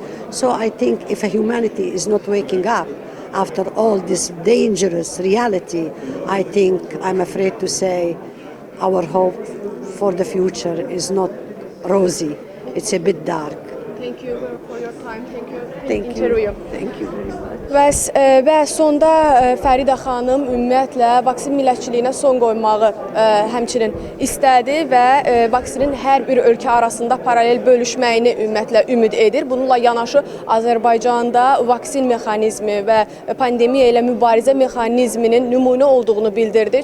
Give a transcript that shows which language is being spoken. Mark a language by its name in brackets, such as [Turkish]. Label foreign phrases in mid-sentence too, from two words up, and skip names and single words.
[English] So I think if humanity is not waking up after all this dangerous reality, I think I'm afraid to say our hope for the future is not rosy. It's a bit dark. Thank you for your time. Thank you. Thank you. Thank you very much. [Azerbaijani] Və sonda Fəridə xanım ümumiyyətlə vaksin millətçiliyinə son qoymağı həmçinin istədi və vaksinin hər bir ölkə arasında paralel bölüşməyini ümumiyyətlə ümid edir. Bununla yanaşı Azərbaycanda vaksin mexanizmi və pandemiya ilə mübarizə mexanizminin nümunə olduğunu bildirdi.